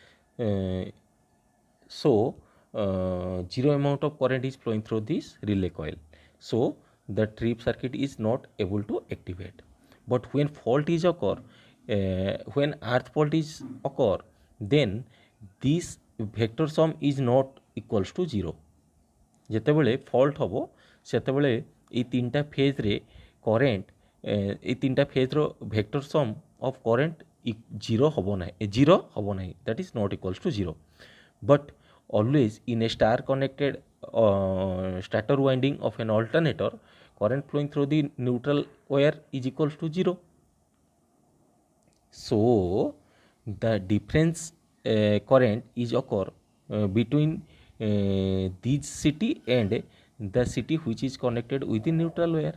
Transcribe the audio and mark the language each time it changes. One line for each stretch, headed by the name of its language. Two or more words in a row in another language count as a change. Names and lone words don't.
English: So 0 amount of current is flowing through this relay coil, so the trip circuit is not able to activate. But when fault is occur, when earth fault is occur, then this vector sum is not equals to 0.
Odia: ଯେତେବେଳେ ଫଲ୍ଟ ହେବ ସେତେବେଳେ ଏଇ ତିନିଟା ଫେଜ୍ରେ କରେଣ୍ଟ, ଏଇ ତିନିଟା ଫେଜ୍ର
English: vector sum of current zero
Odia: ହେବ ନାହିଁ,
English: that is not equals to 0. But always in a star connected stator winding of an alternator, current flowing through the neutral wire is equals to 0. So the difference current is occur between this city and the city which is connected with the neutral wire.